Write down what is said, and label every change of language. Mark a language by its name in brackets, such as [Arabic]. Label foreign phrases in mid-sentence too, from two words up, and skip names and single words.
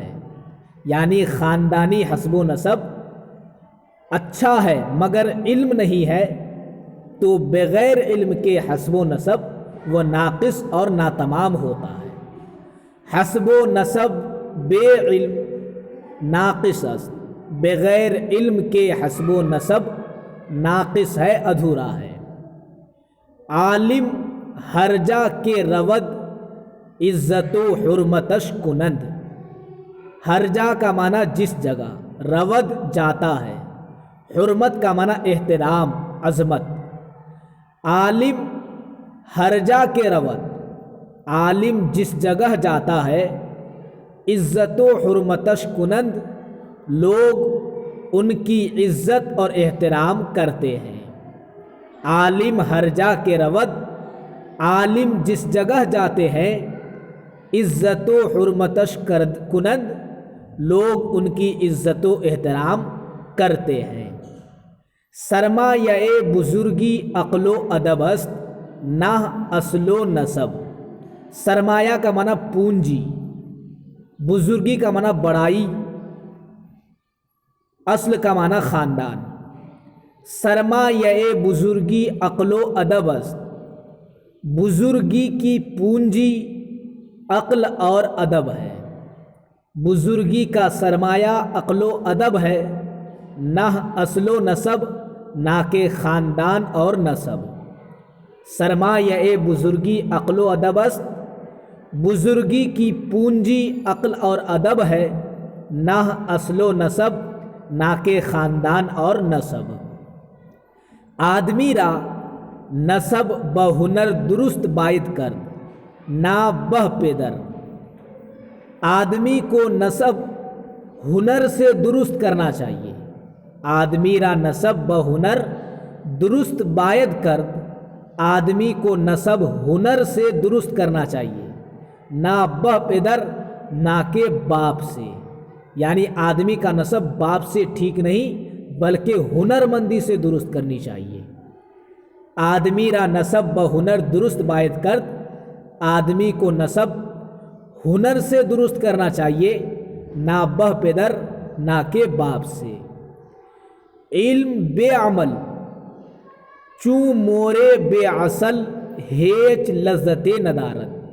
[Urdu] یعنی خاندانی حسب و نسب اچھا ہے مگر علم نہیں ہے تو بغیر علم کے حسب و نسب وہ ناقص اور ناتمام ہوتا ہے۔ [Persian] حسب و نسب بے علم ناقص است۔ [Urdu] بغیر علم کے حسب و نسب ناقص ہے، ادھورا ہے۔ [Persian] عالم ہر جا کے رود عزت و حرمتش کنند۔ ہر جا [Urdu] کا معنی جس جگہ، رود جاتا ہے، حرمت کا معنی احترام، عظمت۔ [Persian] عالم ہر جا کے رود، [Urdu] عالم جس جگہ جاتا ہے، [Persian] عزت و حرمتش کنند، [Urdu] لوگ ان کی عزت اور احترام کرتے ہیں۔ [Persian] عالم ہر جا کے رود، [Urdu] عالم جس جگہ جاتے ہیں، [Persian] عزت و حرمتش کنند، [Urdu] لوگ ان کی عزت و احترام کرتے ہیں۔ [Persian] سرمایہ بزرگی عقل و ادب است، نہ اصل و نسب۔ [Urdu] سرمایہ کا معنی پونجی، بزرگی کا معنی بڑائی، اصل کا معنی خاندان۔ [Persian] سرمایہ بزرگی عقل و ادب است، [Urdu] بزرگی کی پونجی عقل اور ادب ہے۔ بزرگی کا سرمایہ عقل و ادب ہے، [Persian] نہ اصل و نسب، [Urdu] نہ کہ خاندان اور نسب۔ [Persian] سرمایہ بزرگی عقل و ادب است، [Urdu] بزرگی کی پونجی عقل اور ادب ہے، [Persian] نہ اصل و نسب، [Urdu] نہ کہ خاندان اور نسب۔ [Persian] آدمی را نسب بہنر درست باید کرد، نہ بہ پدر۔ [Urdu] آدمی کو نسب ہنر سے درست کرنا چاہیے۔ [Persian] آدمی را نسب بہنر درست باید کرد، [Urdu] آدمی کو نسب ہنر سے درست کرنا چاہیے، [Persian] نہ بہ پدر، [Urdu] نہ کہ باپ سے۔ یعنی آدمی کا نسب باپ سے ٹھیک نہیں بلکہ ہنر مندی سے درست کرنی چاہیے۔ [Persian] آدمی را نسب بہنر درست باید کرد، [Urdu] آدمی کو نسب ہنر سے درست کرنا چاہیے، [Persian] نہ بہ پدر، [Urdu] نہ کہ باپ سے۔ [Persian] علم بے عمل چوں مورے بے اصل ہیچ لذت ندارت۔